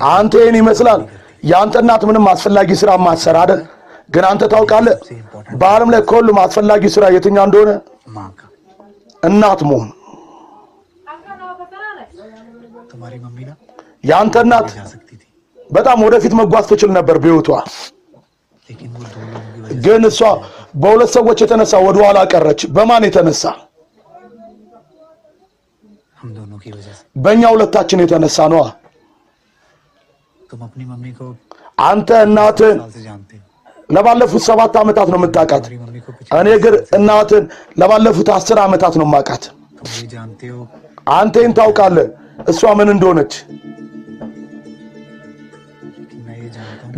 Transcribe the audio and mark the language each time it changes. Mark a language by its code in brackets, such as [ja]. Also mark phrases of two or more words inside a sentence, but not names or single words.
[am] አንተ ይሄን ይመስላል ያንተ እናት ምንም አስፈላጊ ስራ ማሰራ አይደል? ግን አንተ ታውቃለህ በዓለም ላይ ሁሉም አስፈላጊ ስራ የትኛው እንደሆነ? [hi] माँ का [am] እናት መሆን። [hi] तुम्हारी मम्मी ना [am] ያንተ እናት [hi] जा सकती थी [am] በጣም ወደፊት መጓዝ ትችል ነበር በህይወቷ። [hi] लेकिन वो दो लोगों की वजह [am] ግን እሷ በሁለት ሰዎች የተነሳ ወደ ኋላ ቀረች። በማን የተነሳ? [hi] से हम दोनों की वजह से [am] በእኛ ሁለታችን የተነሳ ነው። [hi] तुम अपनी मम्मी को [am] አንተ እናትን [hi] साल से जानते हो [am] ለባለፉት 7 ዓመታት ነው የምታውቃት። [hi] तुम्हारी मम्मी को [am] እኔ ግን እናትን ለባለፉት 10 ዓመታት ነው የማውቃት። [hi] तुम ये जानते हो [am] አንተ ይህን ታውቃለህ እሷ ምን እንደሆነች። [hi] कि मैं ये जानता हूँ